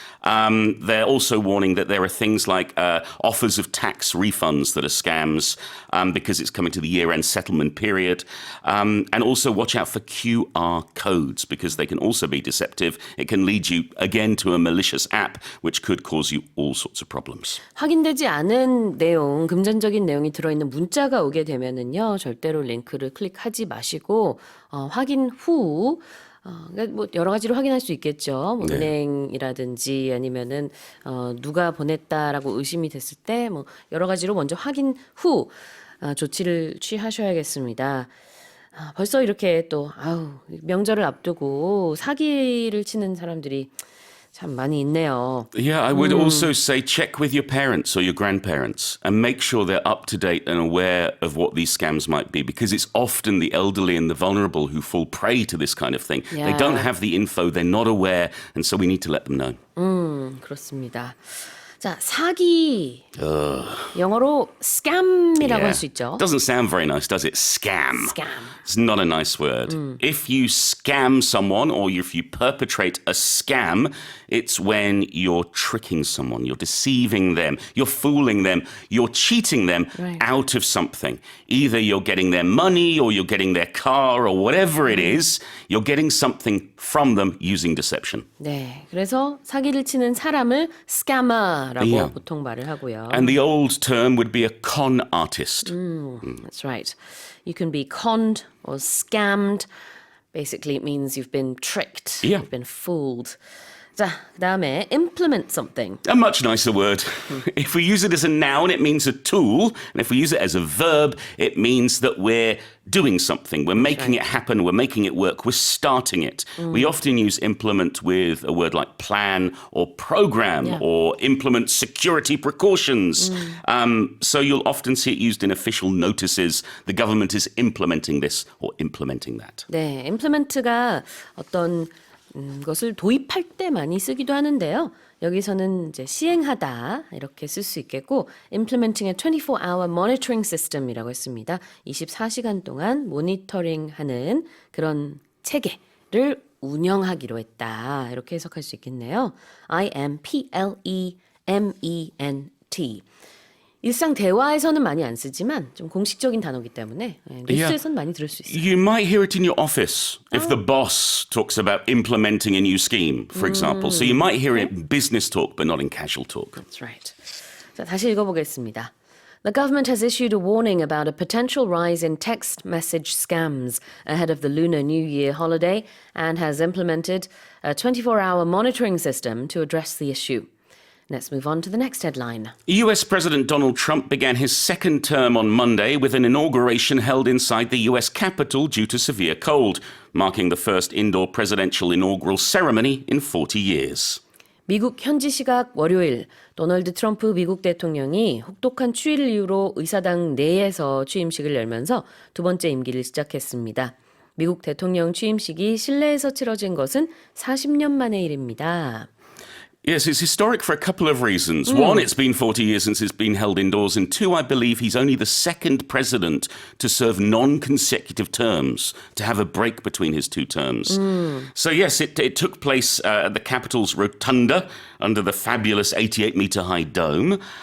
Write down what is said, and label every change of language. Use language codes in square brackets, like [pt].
[en] They're also warning that there are things like offers of tax refunds that are scams because it's coming to the year-end settlement period. And also watch out for QR codes because they can also be deceptive. It can lead you, again, to a malicious app which could cause you all sorts of problems. [ko] 확인되지 않은 내용, 금전적인 내용이 들어있는 문자가 오게 되면은요, 절대로 링크를 클릭하지 마시고 확인 후 그러니까 뭐 여러 가지로 확인할 수 있겠죠. 뭐 네. 은행이라든지 아니면은 누가 보냈다라고 의심이 됐을 때 뭐 여러 가지로 먼저 확인 후 조치를 취하셔야겠습니다. 벌써 이렇게 또 명절을 앞두고 사기를 치는 사람들이 참 많이 있네요. [en] Yeah, I would also say check with your parents or your grandparents and make sure they're up to date and aware of what these scams might be because it's often the elderly and the vulnerable who fall prey to this kind of thing. They Yeah. don't have the info, they're not aware, and so we need to let them know. [ko] 그렇습니다. 자, 사기. 영어로 scam이라고 할 수 있죠. [en] Doesn't sound very nice, does it? Scam. Scam. It's not a nice word. If you scam someone or if you perpetrate a scam, it's when you're tricking someone, you're deceiving them, you're fooling them, you're cheating them Right. out of something. Either you're getting their money or you're getting their car or whatever it is, you're getting something from them using deception. [ko] 네, 그래서 사기를 치는 사람을 scammer라고 [en] Yeah. [ko] 보통 말을 하고요. [en] And the old term would be a con artist. That's right. You can be conned or scammed. Basically, it means you've been tricked. Yeah. You've been fooled. [ko] 자, 그다음에 [en] implement something. A much nicer word. If we use it as a noun, it means a tool. And if we use it as a verb, it means that we're doing something. We're making it happen. We're making it work. We're starting it. We often use implement with a word like plan or program Yeah. or implement security precautions. So you'll often see it used in official notices. The government is implementing this or implementing that. [ko] 네, implement가 어떤 것을 도입할 때 많이 쓰기도 하는데요. 여기서는 이제 시행하다 이렇게 쓸 수 있겠고 [en] implementing a 24-hour monitoring system [ko] 이라고 했습니다. 24시간 동안 모니터링하는 그런 체계를 운영하기로 했다. 이렇게 해석할 수 있겠네요. [en] IMPLEMENT. [ko] 일상 대화에서는 많이 안 쓰지만 좀 공식적인 단어이기 때문에 뉴스에서는 많이 들을 수 있어요. [en] You might hear it in your office if the boss talks about implementing a new scheme, for example. So you might hear it in business talk, but not in casual talk. That's right. [ko] 자, 다시 읽어보겠습니다. [en] The government has issued a warning about a potential rise in text message scams ahead of the Lunar New Year holiday and has implemented a 24-hour monitoring system to address the issue. Let's move on to the next headline. US President Donald Trump began his second term on Monday with an inauguration held inside the US Capitol due to severe cold, marking the first indoor presidential inaugural ceremony in 40 years. [ko] 미국 현지 시각 월요일 도널드 트럼프 미국 대통령이 혹독한 추위를 이유로 의사당 내에서 취임식을 열면서 두 번째 임기를 시작했습니다. 미국 대통령 취임식이 실내에서 치러진 것은 40년 만의 일입니다. [en] Yes, it's historic for a couple of reasons. One, it's been 40 years since it's been held indoors. And two, I believe he's only the second president to serve non-consecutive terms, to have a break between his two terms. So yes, it took place at the Capitol's Rotunda under the fabulous 88-meter-high dome.